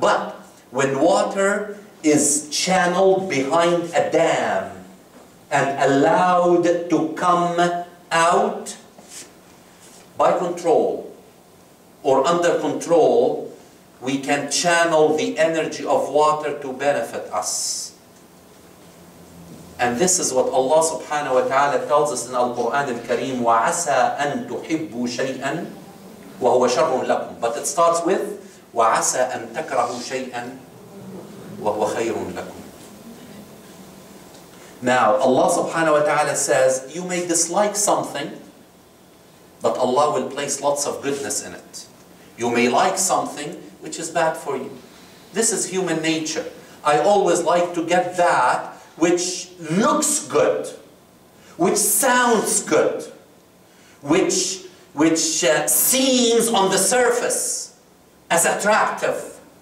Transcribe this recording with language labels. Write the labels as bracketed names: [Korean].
[English] But when water is channeled behind a dam and allowed to come out by control or under control, we can channel the energy of water to benefit us. And this is what Allah subhanahu wa ta'ala tells us in Al-Quran Al-Kareem, [Arabic] وَعَسَىٰ أَن تُحِبُّوا شَيْئًا وَهُوَ شَرٌ لَكُمْ. [English] But it starts with [Arabic] وَعَسَىٰ أَن تَكْرَهُوا شَيْئًا وَهُوَ خَيْرٌ لَكُمْ. [English] Now, Allah subhanahu wa ta'ala says, you may dislike something, but Allah will place lots of goodness in it. You may like something which is bad for you. This is human nature. I always like to get that which looks good, which sounds good, which seems on the surface as attractive.